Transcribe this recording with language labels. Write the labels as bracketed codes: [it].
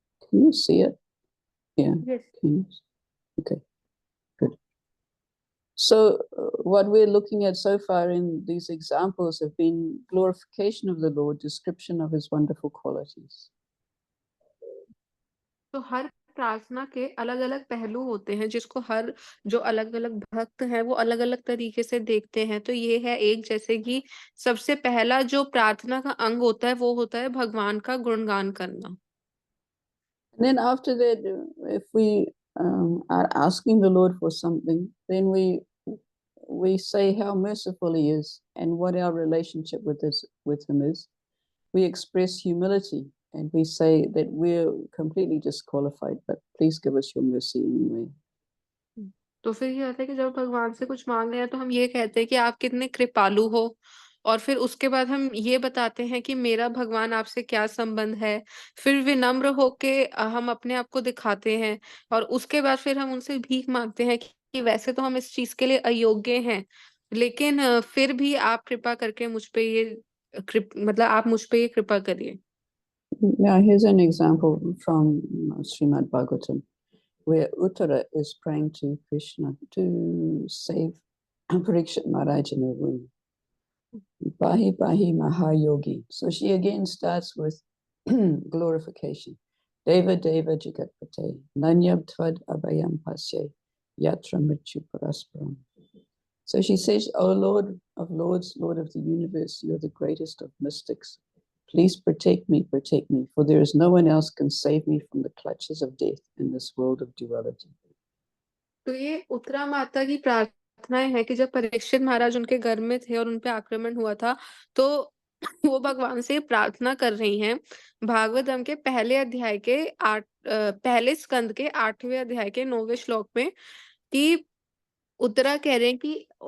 [en] Can you see it? Yeah. Yes. Can you? Okay, good. So what we're looking at so far in these examples have been glorification of the Lord, description of his wonderful qualities. [hi] तो हर प्रार्थना के अलग-अलग पहलू होते हैं जिसको हर जो अलग-अलग भक्त हैं वो अलग-अलग तरीके से देखते हैं। तो ये है एक जैसे कि सबसे पहला जो प्रार्थना का अंग होता है वो होता है भगवान का गुणगान करना। [en] And then after that, if we are asking the Lord for something, then we say how merciful he is and what our relationship with him is. We express humility and we say that we're completely disqualified, but please give us your mercy anyway. [hi] तो फिर ये होता है कि जब भगवान से कुछ माँग रहे हैं तो हम ये कहते हैं कि आप कितने कृपालु हो और फिर उसके बाद हम ये बताते हैं कि मेरा भगवान आपसे क्या संबंध है। फिर विनम्र होके हम अपने आप को दिखाते हैं और उसके बाद फिर हम उनसे भीख माँगते हैं कि वैसे तो हम इस चीज़ के लिए अयोग्य हैं, लेकिन फिर भी आप कृपा करके मुझ पे ये मतलब आप मुझ पे ये कृपा करिए। [en] Yeah, here's an example from Srimad Bhagavatam, where Uttara is praying to Krishna to save Parikshit Maharaj in a womb. [sa] Bahi Bahi Mahayogi. [en] So she again starts with glorification. [sa] Deva Deva Jagatpate, Nanyab Tvad Abhayam Pasye, Yatra Mrityu Parasparam. [en] So she says, O Lord of Lords, Lord of the universe, you're the greatest of mystics. Please protect me, for there is no one else can save me from the clutches of death in this world of duality. [hi] तो ये उत्तरा माता की प्रार्थनाएं हैं कि जब परीक्षित महाराज उनके घर में थे और उन पे आक्रमण हुआ था, तो वो भगवान से प्रार्थना कर रही हैं। भागवतम के पहले अध्याय के पहले स्कंद के 8वें अध्याय के 9वें श्लोक में कि उत्तरा कह रहे हैं कि